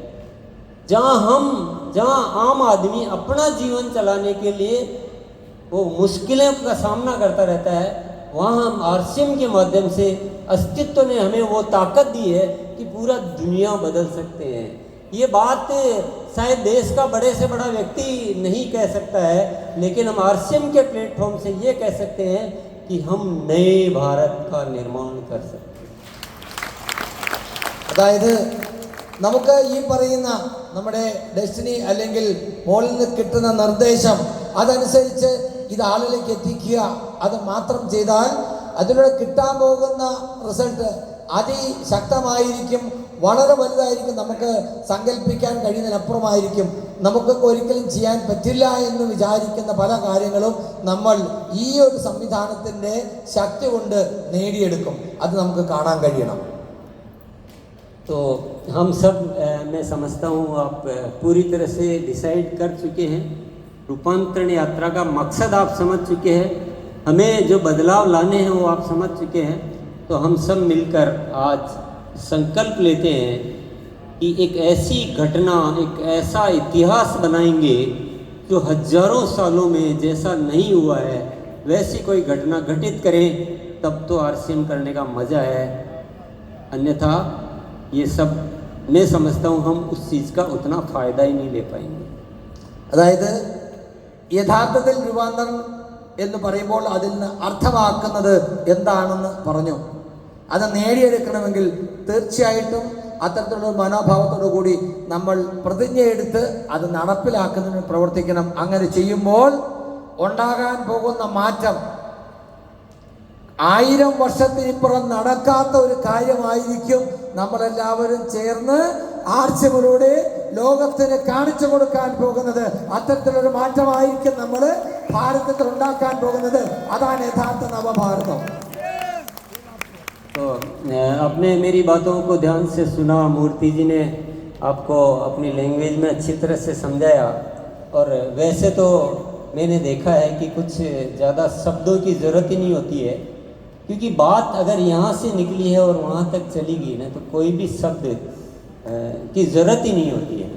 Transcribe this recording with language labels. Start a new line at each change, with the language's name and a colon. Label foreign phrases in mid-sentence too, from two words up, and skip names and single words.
Hindi: जहाँ आम आदमी अपना जीवन चलाने के लिए वो मुश्किलों का सामना करता रहता है, वहाँ हम आरसीएम के माध्यम से अस्तित्व ने हमें वो ताकत दी है कि पूरा दुनिया बदल सकते हैं। ये बात शायद देश का बड़े से बड़ा व्यक्ति नहीं कह सकता है, लेकिन हम आरसीएम के प्लेटफॉर्म से ये कह सकते हैं कि हम नए भारत का निर्माण कर सकते हैं।
Malayalam: അതായത് നമുക്ക് ഈ പറയുന്ന നമ്മുടെ ഡെസ്റ്റിനി അല്ലെങ്കിൽ മോളിൽ നിന്ന് കിട്ടുന്ന നിർദ്ദേശം അതനുസരിച്ച് ഇത് ആളിലേക്ക് എത്തിക്കുക, അത് മാത്രം ചെയ്താൽ അതിലൂടെ കിട്ടാൻ പോകുന്ന റിസൾട്ട് അതിശക്തമായിരിക്കും, വളരെ വലുതായിരിക്കും. നമുക്ക് സങ്കല്പിക്കാൻ കഴിയുന്നതിനപ്പുറമായിരിക്കും. നമുക്ക് ഒരിക്കലും ചെയ്യാൻ പറ്റില്ല എന്ന് വിചാരിക്കുന്ന പല കാര്യങ്ങളും നമ്മൾ ഈ ഒരു സംവിധാനത്തിൻ്റെ ശക്തി കൊണ്ട് നേടിയെടുക്കും. അത് നമുക്ക് കാണാൻ കഴിയണം.
Hindi: तो हम सब मैं समझता हूँ आप पूरी तरह से डिसाइड कर चुके हैं। रूपांतरण यात्रा का मकसद आप समझ चुके हैं, हमें जो बदलाव लाने हैं वो आप समझ चुके हैं। तो हम सब मिलकर आज संकल्प लेते हैं कि एक ऐसी घटना, एक ऐसा इतिहास बनाएंगे जो हजारों सालों में जैसा नहीं हुआ है वैसी कोई घटना घटित करें, तब तो आरसीएम करने का मज़ा है। अन्यथा ये सब मैं समझता हूँ हम उस चीज़ का उतना फ़ायदा ही नहीं ले पाएंगे।
Malayalam: അതായത് യഥാർത്ഥത്തിൽ രൂപാന്തരം എന്ന് പറയുമ്പോൾ അതിൽ നിന്ന് അർത്ഥമാക്കുന്നത് എന്താണെന്ന് പറഞ്ഞു. അത് നേടിയെടുക്കണമെങ്കിൽ തീർച്ചയായിട്ടും അത്തരത്തിലുള്ള മനോഭാവത്തോടു കൂടി നമ്മൾ പ്രതിജ്ഞയെടുത്ത് അത് നടപ്പിലാക്കുന്നതിന് പ്രവർത്തിക്കണം. അങ്ങനെ ചെയ്യുമ്പോൾ ഉണ്ടാകാൻ പോകുന്ന മാറ്റം 1000 വർഷത്തിനിപ്പുറം നടക്കാത്ത ഒരു കാര്യമായിരിക്കും. നമ്മളെല്ലാവരും ചേർന്ന് ആർച്ചമിലൂടെ ലോകത്തിന് കാണിച്ചു കൊടുക്കാൻ പോകുന്നത്. അത്തരത്തിലൊരു മാറ്റമായിരിക്കും നമ്മൾ ഭാരതത്തിൽ ഉണ്ടാക്കാൻ പോകുന്നത്. അതാണ് യഥാർത്ഥ നവഭാരതം.
Hindi: तो आपने मेरी बातों को ध्यान से सुना, मूर्ति जी ने आपको अपनी लैंग्वेज में अच्छी तरह से समझाया। और वैसे तो मैंने देखा है कि कुछ ज़्यादा शब्दों की ज़रूरत ही नहीं होती है, क्योंकि बात अगर यहाँ से निकली है और वहाँ तक चली गई ना, तो कोई भी शब्द की ज़रूरत ही नहीं होती है।